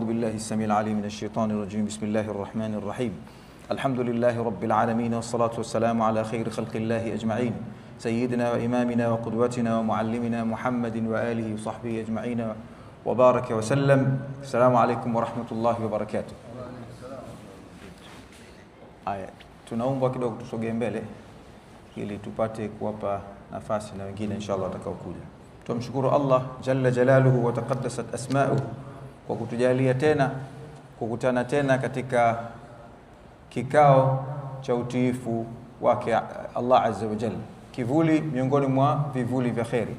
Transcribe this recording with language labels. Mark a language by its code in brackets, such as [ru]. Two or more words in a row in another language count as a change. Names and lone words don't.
[ar] بالله السميع العليم من الشيطان الرجيم. بسم الله الرحمن الرحيم. الحمد لله رب العالمين، والصلاة والسلام على خير خلق الله أجمعين، سيدنا وإمامنا وقدوتنا ومعلمنا محمد وآله وصحبه أجمعين وبارك وسلم. السلام عليكم ورحمة الله وبركاته. [sw] Aya, tunaomba kidogo tusogee mbele ili tupate kuwapa nafasi na wengine inshallah watakaokuja. Tumshukuru Allah [ar] جل جلاله وتقدست أسماؤه [sw] kwa kutujalia tena kukutana tena katika kikao cha utiifu wake Allah [ar] عز وجل, [sw] kivuli miongoni mwa vivuli vya khairi.